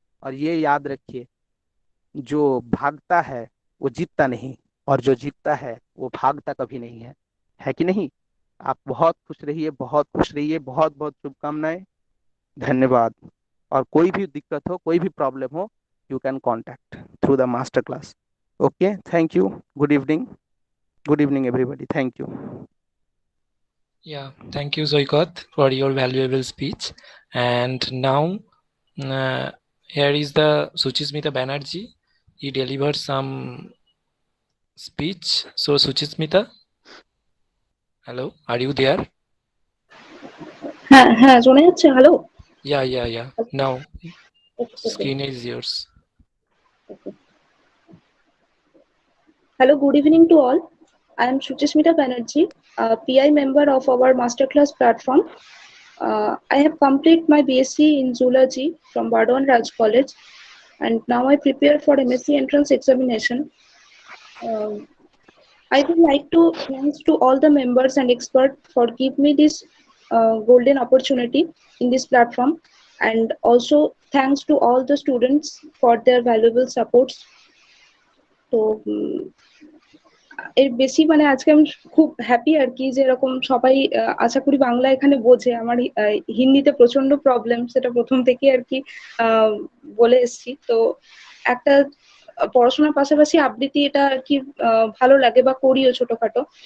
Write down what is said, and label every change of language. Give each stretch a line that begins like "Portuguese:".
Hindi: और ये याद रखिए, जो भागता है वो जीतता नहीं, और जो जीतता है वो भागता कभी नहीं है कि नहीं? आप बहुत खुश रहिए, बहुत खुश रहिए, बहुत बहुत शुभकामनाएं। धन्यवाद। और कोई भी दिक्कत हो, कोई भी प्रॉब्लम हो,
English: You can contact through the master class. Okay, thank you. Good evening. Good evening everybody, thank you. Yeah, thank you, Zoikat, for your valuable speech. And now, here is the Suchismita Banerjee. He delivers some speech. So, Suchismita, hello, are you there?
Bangla: হ্যাঁ হ্যাঁ শোনা যাচ্ছে, hello.
English: Yeah. Now, okay. screen is yours. Hello, good evening to all. I am Shuchismita Banerjee, a PI member of our masterclass platform. I have completed my BSc in Zoology from Bardwan Raj College, and now I prepare for MSc entrance examination. I would like to thanks to all the members and experts for giving me this golden opportunity in this platform, and also thanks to all the students for their valuable supports.
Bangla: তো এর বেশি মানে আজকে আমি খুব happy আর কি, যে এরকম সবাই আশা করি বাংলা এখানে বোঝে। আমার হিন্দিতে প্রচন্ড প্রবলেম, সেটা প্রথম থেকে আর কি বলে এসছি। তো একটা পড়াশোনার পাশাপাশি আবৃত্তি, এটা আর কি ভালো লাগে বা করিও ছোটখাটো।